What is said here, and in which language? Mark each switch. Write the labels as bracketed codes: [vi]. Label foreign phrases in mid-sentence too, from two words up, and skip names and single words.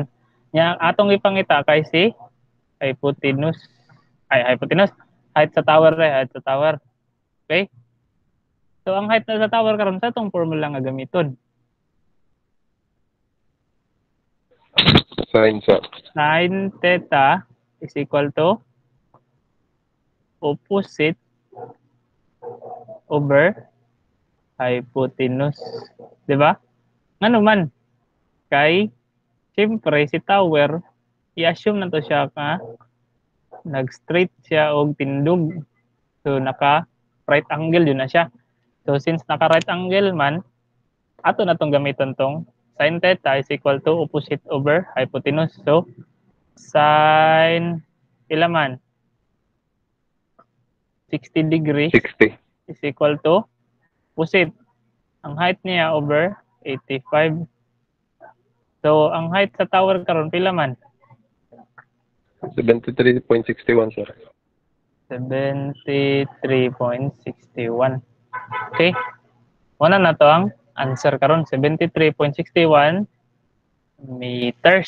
[ceb] Yang atong ipangita kay si hypotenuse. Hypotenuse. Height sa tower height sa tower. Okay? So ang height na sa tower karon sa tong formula nga gamiton. Sin, sir. [en] Sin theta is equal to opposite over hypotenuse. [ceb] 'Di ba? Ngano man kay siyempre si tower i-assume na to siya ka nag-straight siya og tindog. So naka [en] right angle [ceb] yun na siya. So since naka [en] right angle [ceb] man, ato na tong gamiton tong [en] sin theta is equal to opposite over hypotenuse. [ceb] So sin pila man? [en] 60 degrees 60. is equal to opposite. [ceb] Ang height niya over 85. So ang height sa tower karon pila man? [en] 73.61, sir. 73.61. Okay? [ceb] Una na to ang answer karon 73.61 meters.